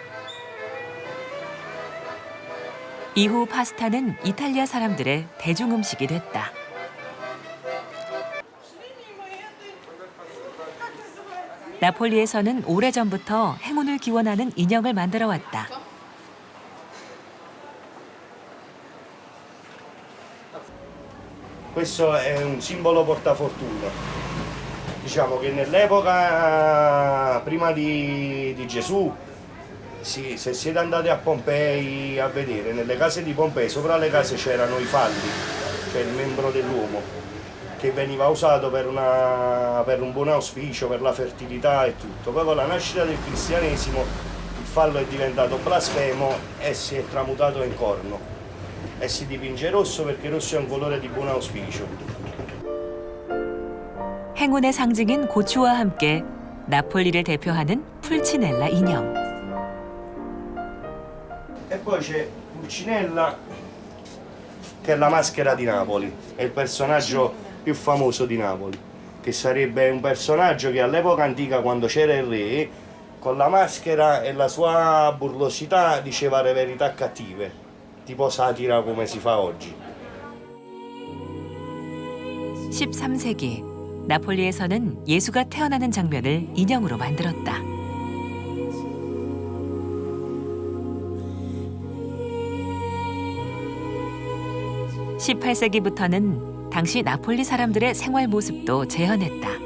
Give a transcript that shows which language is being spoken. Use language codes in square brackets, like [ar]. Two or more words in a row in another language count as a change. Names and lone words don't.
[ko] 이후 파스타는 이탈리아 사람들의 대중음식이 됐다. 나폴리에서는 오래전부터 행운을 기원하는 인형을 만들어 왔다. [it] Questo è un simbolo portafortuna. Diciamo che nell'epoca prima di Gesù, se siete andati a Pompei a vedere, nelle case di Pompei sopra le case c'erano i falli, cioè il membro dell'uomo, che veniva usato per un buon auspicio, per la fertilità e tutto. Poi con la nascita del cristianesimo il fallo è diventato blasfemo e si è tramutato in corno. E si dipinge rosso perché rosso è un colore di buon auspicio. [ko] 행운의 상징인 고추와 함께 나폴리를 대표하는 풀치넬라 인형. [it] E poi c'è Pulcinella, che è la maschera di Napoli, è il personaggio più famoso di Napoli, che sarebbe un personaggio che all'epoca antica, quando c'era il re, con la maschera e la sua burlosità diceva le verità cattive. tipo satira come si fa oggi. [ko] 13세기 나폴리에서는 예수가 태어나는 장면을 인형으로 만들었다. (18세기부터는) 당시 나폴리 사람들의 생활 모습도 재현했다.